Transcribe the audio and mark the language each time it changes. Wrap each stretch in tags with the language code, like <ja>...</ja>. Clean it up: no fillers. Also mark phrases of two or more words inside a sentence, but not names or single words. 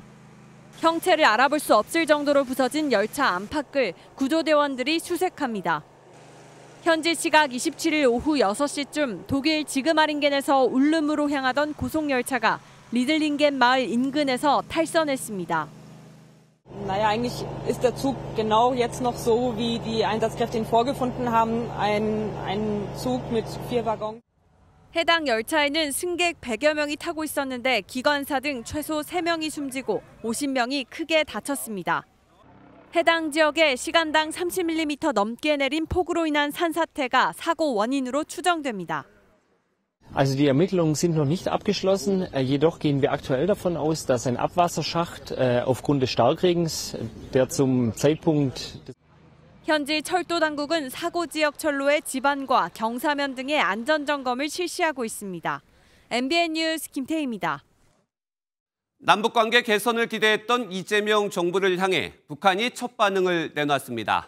<ko>형체를 알아볼 수 없을 정도로 부서진 열차 안팎을 구조대원들이 수색합니다. 현지 시각 27일 오후 6시쯤 독일 지그마링겐에서 울름으로 향하던 고속열차가 리들링겐 마을 인근에서 탈선했습니다.</ko> <de>Naja, eigentlich ist der Zug genau jetzt noch so, wie die Einsatzkräfte ihn vorgefunden haben. Ein Zug mit 4 Waggons.</de> <ko>해당 열차에는 승객 100여 명이 타고 있었는데 기관사 등 최소 3명이 숨지고 50명이 크게 다쳤습니다. 해당 지역에 시간당 30mm 넘게 내린 폭우로 인한 산사태가 사고 원인으로 추정됩니다.</ko> <de>Also die Ermittlungen sind noch nicht abgeschlossen, jedoch gehen wir aktuell davon aus, dass ein Abwasserschacht aufgrund des Starkregens, der zum Zeitpunkt</de> <ko>현지 철도 당국은 사고 지역 철로의 지반과 경사면 등의 안전 점검을 실시하고 있습니다. MBN 뉴스 김태희입니다. 남북관계 개선을 기대했던 이재명 정부를 향해 북한이 첫 반응을 내놨습니다.</ko>